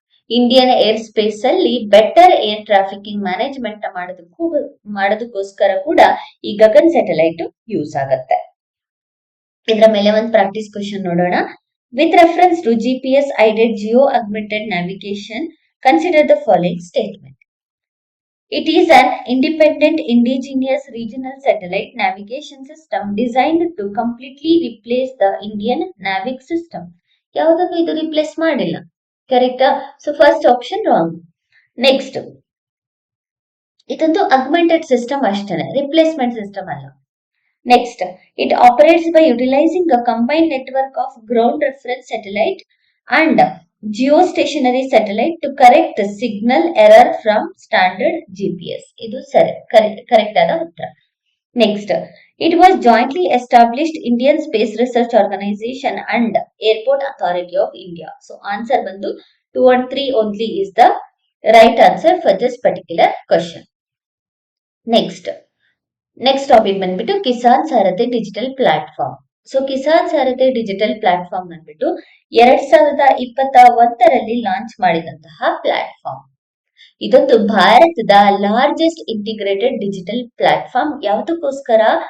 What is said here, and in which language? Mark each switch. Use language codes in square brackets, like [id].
[kn] Indian air space ಅಲ್ಲಿ better air trafficking management ಮಾಡೋದಕ್ಕೋಸ್ಕರ ಕೂಡ ಈ ಗಗನ್ ಸ್ಯಾಟಲೈಟ್ ಯೂಸ್ ಆಗುತ್ತೆ. ಇದರ ಮೇಲೆ ಒಂದು ಪ್ರಾಕ್ಟೀಸ್ ಕ್ವೆಶ್ಚನ್ ನೋಡೋಣ. [en] With reference to GPS aided geo augmented navigation, consider the following statement. It is an independent indigenous regional satellite navigation system designed to completely replace the Indian NAVIC system. [kn] ಯಾವುದನ್ನು ಇದು replace ಮಾಡಿಲ್ಲ. ಕರೆಕ್ಟಾ? So first option wrong. Next, ಇದೊಂದು augmented system ಅಷ್ಟೇ, replacement system ಅಲ್ಲ. [en] Next, it operates by utilizing a combined network of ground reference satellite and geostationary satellite to correct the signal error from standard GPS. [kn] ಇದು correct ಆದ ಉತ್ತರ. [en] Next, it was jointly established Indian Space Research Organization and Airport Authority of India. So answer [kn] ಬಂದು [en] 2 and 3 only is the right answer for this particular question. [kn] Next topic ಬಂದ್ಬಿಟ್ಟು ಕಿಸಾನ್ ಸಾರಥಿ digital platform. So Kisan ಸಾರಥಿ digital platform ಬಂದ್ಬಿಟ್ಟು 2021ರಲ್ಲಿ launch ಮಾಡಿದಂತಹ platform. ಇದೊಂದು ಭಾರತದ largest integrated digital platform. ಯಾವುದಕ್ಕೋಸ್ಕರ?